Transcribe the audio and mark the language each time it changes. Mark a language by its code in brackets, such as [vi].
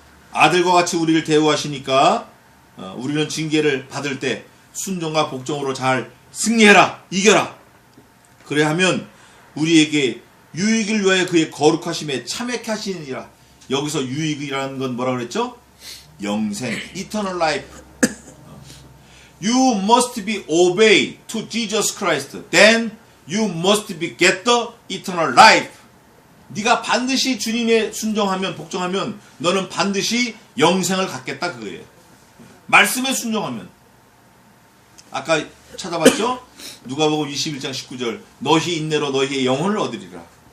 [ko] 아들과 같이 우리를 대우하시니까 우리는 징계를 받을 때 순종과 복종으로 잘 승리해라. 이겨라. 그래야 하면 우리에게 유익을 위하여 그의 거룩하심에 참여케 하시니라. 여기서 유익이라는 건 뭐라 그랬죠? [en] 영생, eternal life. You must be obey to Jesus Christ. Then you must be get the eternal life. [ko] 네가 반드시 주님의 순종하면, 복종하면 너는 반드시 영생을 갖겠다 그거예요. 말씀에 순종하면. 아까 찾아봤죠? 누가복음 21장 19절. 너희 인내로 너희의 영혼을 얻으리라.